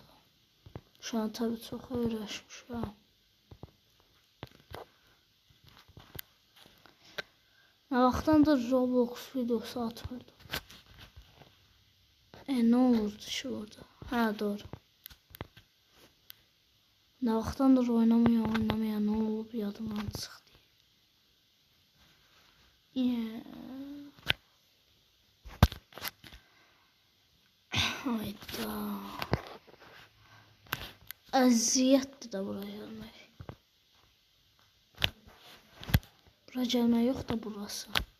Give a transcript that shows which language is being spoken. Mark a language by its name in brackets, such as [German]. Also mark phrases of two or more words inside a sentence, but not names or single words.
[Turkish] Şu an tabii çok öğreşmişim. [Azerbaijani] Ne vaxtdandır Roblox videosu atmırdım. [Turkish] Ne olurdu ki orada? Ha doğru. [Azerbaijani] Ne vaxtdandır oynamaya ne olub yadımdan çıxdı. Hayda. Əziyyətdir də buraya gəlmək. Bura gəlmək yox da burası.